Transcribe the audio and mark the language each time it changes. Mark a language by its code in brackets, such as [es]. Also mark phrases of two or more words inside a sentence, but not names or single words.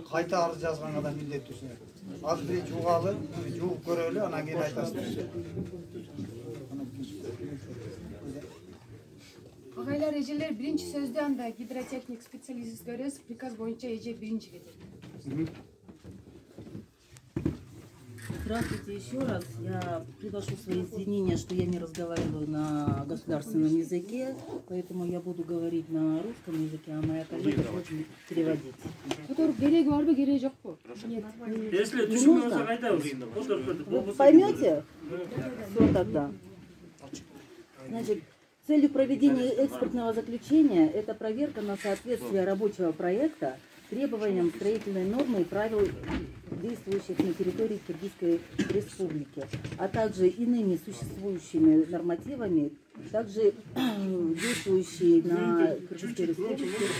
[ky] Кайта арыз жазганга да милдеттүүсүңөр. Азыр биринчи угалы, жууп көрөлү, анан кийин айтасыздар. Агайлар, эжелер, биринчи сөздү анда гидротехник специалист көрөбүз, приказ боюнча эже биринчи кетет. [ru] Здравствуйте еще раз. Я приношу свои извинения, что я не разговариваю на государственном языке, поэтому я буду говорить на русском языке, а моя коллега будет переводить. [ky] Кереги барбы, кереги жокпу? [ru] Нет. [ky] Если түшүнбөсөк айтабыз. [ru] Вы поймете? Все тогда. Значит, целью проведения экспертного заключения это проверка на соответствие рабочего проекта требованиям строительной нормы и правил, действующих на территории Киргизской Республики, а также иными существующими нормативами, также действующие на Киргизской Республике.